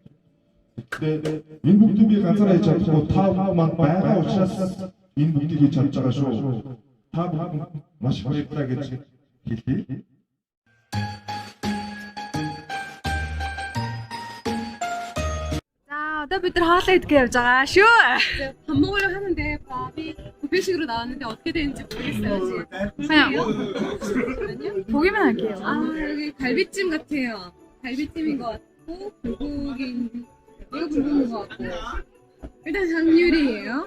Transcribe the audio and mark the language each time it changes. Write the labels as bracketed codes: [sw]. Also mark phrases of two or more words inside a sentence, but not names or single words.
[mn] Тэгээд энэ бүгдийг би ганцаараа хийж чадахгүй та манд байгаа учраас энэ бүгдийг хийж чадж байгаа шүү. Та бүхэн маш баярлалаа гэж хэлье. Одоо бид нар хоолоо идэх явж байгаа шүү. [ko] 이제 밥 먹으려고 하는데 밥이 부페식으로 나왔는데 어떻게 되는지 모르겠어요. 지금. 보기만 할게요. 아 여기 갈비찜 같아요. 갈비찜인 것 같고 불고기 이거 불고기인 것 같고 일단 장유리예요.